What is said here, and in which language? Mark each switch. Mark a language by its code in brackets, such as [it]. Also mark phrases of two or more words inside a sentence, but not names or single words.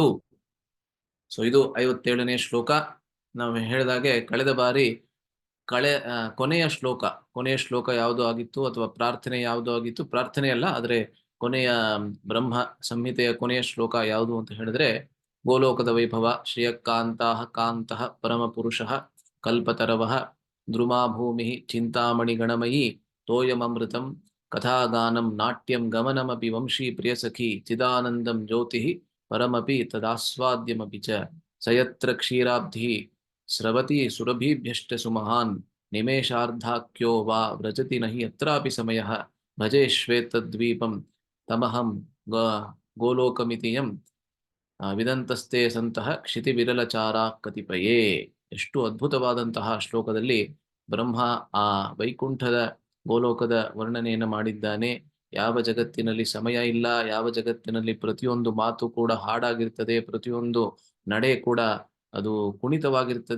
[kn] ಸೊ ಇದು 57ನೇ ಶ್ಲೋಕ. ನಾವು ಹೇಳಿದಾಗೆ ಕಳೆದ ಬಾರಿ ಕೊನೆಯ ಶ್ಲೋಕ ಯಾವುದು ಆಗಿತ್ತು ಅಥವಾ ಪ್ರಾರ್ಥನೆ ಯಾವುದು ಆಗಿತ್ತು, ಪ್ರಾರ್ಥನೆ ಅಲ್ಲ ಆದ್ರೆ ಕೊನೆಯ ಬ್ರಹ್ಮ ಸಂಹಿತೆಯ ಕೊನೆಯ ಶ್ಲೋಕ ಯಾವುದು ಅಂತ ಹೇಳಿದ್ರೆ ಗೋಲೋಕದ ವೈಭವ [sa] ಶ್ರಿಯಕಾಂತಃ ಕಾಂತಃ ಪರಮ ಪುರುಷಃ ಕಲ್ಪತರವಃ ದ್ರುಮಾ ಭೂಮಿ ಚಿಂತಾಮಣಿ ಗಣಮಯಿ ತೋಯಮೃತಂ ಕಥಾಗಾನಂ ನಾಟ್ಯಂ ಗಮನಮಪಿ ವಂಶೀ ಪ್ರಿಯಸಖಿ ಚಿದಾನಂದಂ ಜ್ಯೋತಿ ಪರಮಪಿ ತದಾಸ್ವಾದ್ಯಮಪಿ ಚ ಸಯತ್ರ ಕ್ಷೀರಾಬ್ಧಿ ಸ್ರವತಿ ಸುರಭಿಭ್ಯಶ್ಚ ಸುಮಹಾನ್ ನಿಮೇಷಾರ್ಧಾಖ್ಯೋ ವಾ ವ್ರಜತಿ ನಹಿ ಯತ್ರಾಪಿ ಸಮಯಃ ಭಜೆ ಶ್ವೇತದ್ವೀಪಂ ತಮಹಂ ಗೋಲೋಕಮಿತಿಯಂ ವಿದಂತಸ್ತೆ ಸಂತಹ ಕ್ಷಿತಿ ವಿರಲಚಾರ ಕತಿಪಯೇ. [kn] ಎಷ್ಟು ಅದ್ಭುತವಾದಂತಹ ಶ್ಲೋಕದಲ್ಲಿ ಬ್ರಹ್ಮ ಆ ವೈಕುಂಠದ ಗೋಲೋಕದ ವರ್ಣನೆಯನ್ನು ಮಾಡಿದ್ದಾನೆ. ಯಾವ ಜಗತ್ತಿನಲ್ಲಿ ಸಮಯ ಇಲ್ಲ, ಯಾವ ಜಗತ್ತಿನಲ್ಲಿ ಪ್ರತಿಯೊಂದು ಮಾತು ಕೂಡ ಹಾಡಾಗಿರ್ತದೆ, ಪ್ರತಿಯೊಂದು ನಡೆ ಕೂಡ ಅದು ಕುಣಿತವಾಗಿರ್ತದೆ.